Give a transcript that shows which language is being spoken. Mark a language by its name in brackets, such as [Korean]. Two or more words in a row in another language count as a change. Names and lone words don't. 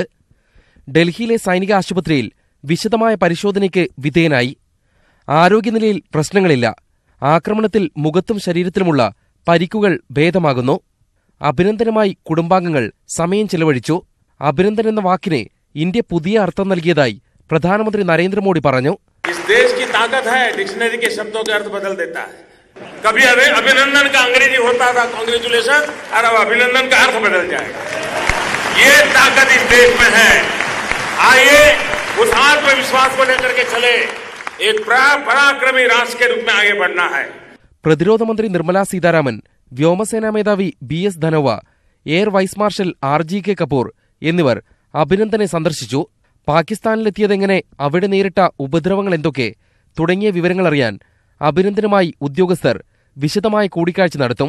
[Malayalam] ഡൽഹിയിലെ സൈനിക ആശുപത്രിയിൽ വിശദമായ പരിശോധനയ്ക്ക് വിധേയനായി. ആരോഗ്യനിലയിൽ പ്രശ്നങ്ങളില്ല. ആക്രമണത്തിൽ മുഖത്തും ശരീരത്തിലുമുള്ള പരിക്കുകൾ ഭേദമാകുന്നു. അഭിനന്ദനുമായി കുടുംബാംഗങ്ങൾ സമയം ചെലവഴിച്ചു. അഭിനന്ദൻ എന്ന വാക്കിന് ഇന്ത്യ പുതിയ അർത്ഥം നൽകിയതായി പ്രധാനമന്ത്രി നരേന്ദ്രമോദി പറഞ്ഞു. [Hindi] देश की ताकत है, डिक्शनरी के शब्दों के अर्थ बदल देता है. कभी अभिनंदन का अंग्रेजी होता था कांग्रेचुलेशन, और अब अभिनंदन का अर्थ बदल जाएगा. ये ताकत इस देश में है. आइए उस आत्मविश्वास को लेकर के चले. एक पराक्रमी राष्ट्र के रूप में आगे बढ़ना है. [Malayalam] പ്രതിരോധ മന്ത്രി നിർമ്മല സീതാരാമൻ, വ്യോമസേനാ മേധാവി BS ധനോവ, എയർ വൈസ് മാർഷൽ RGK കപൂർ എന്നിവർ അഭിനന്ദനെ സന്ദർശിച്ചു. പാകിസ്ഥാനിലെത്തിയതെങ്ങനെ, അവിടെ നേരിട്ട ഉപദ്രവങ്ങൾ എന്തൊക്കെ തുടങ്ങിയ വിവരങ്ങളറിയാൻ അഭിനന്ദനുമായി ഉദ്യോഗസ്ഥർ വിശദമായ കൂടിക്കാഴ്ച നടത്തും.